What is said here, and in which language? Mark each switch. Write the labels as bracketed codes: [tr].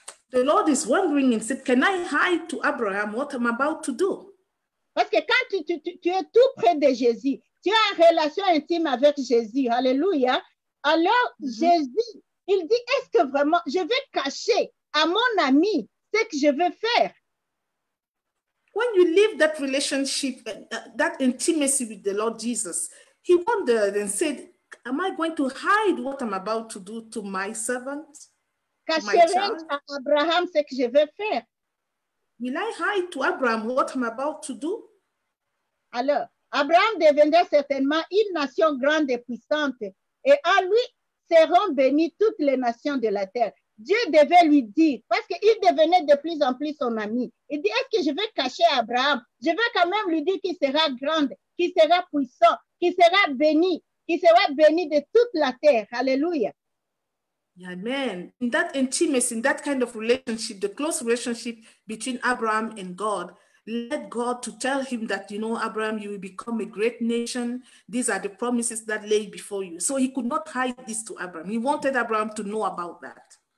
[en] The Lord is wondering and said, can I hide to Abraham what I'm about to do? [fr] Parce que quand tu es tout près de Jésus, tu as une relation intime avec Jésus, alléluia, alors Jésus, il dit, est-ce que vraiment je vais cacher à mon ami ce que je vais faire? [en] When you live that relationship, that intimacy with the Lord Jesus, he wondered and said, am I going to hide what I'm about to do to my servant? [fr] Cacherai-je à Abraham ce que je vais faire? [en] Will I hide to Abraham what I'm about to do? [fr] Alors, Abraham deviendra certainement une nation grande et puissante, et en lui seront bénies toutes les nations de la terre. Dieu devait lui dire, parce qu'il devenait de plus en plus son ami, il dit, est-ce que je vais cacher Abraham? Je vais quand même lui dire qu'il sera grand, qu'il sera puissant, qu'il sera béni de toute la terre. Alléluia. Amen. [en] In that intimacy, in that kind of relationship, the close relationship between Abraham and God, led God to tell him that, you know, Abraham, you will become a great nation. These are the promises that lay before you. So he could not hide this to Abraham. He wanted Abraham to know about that.